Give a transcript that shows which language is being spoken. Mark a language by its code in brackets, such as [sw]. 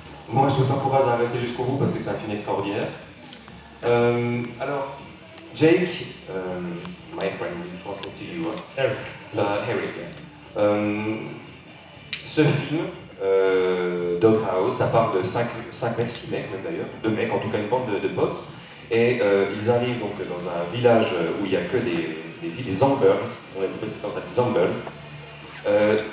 [fr] Moi, je vous encourage à rester jusqu'au bout parce que c'est un film extraordinaire. [en] Alors, Jake, my friend, will translate to you. Eric. Eric, yeah. [fr] Ce film, Doghouse, ça parle de 5 mecs, 6 mecs même d'ailleurs, 2 mecs, en tout cas une bande de potes, et ils arrivent donc dans un village où il n'y a que des filles, des Zombies, on les appelle comme ça des Zombies.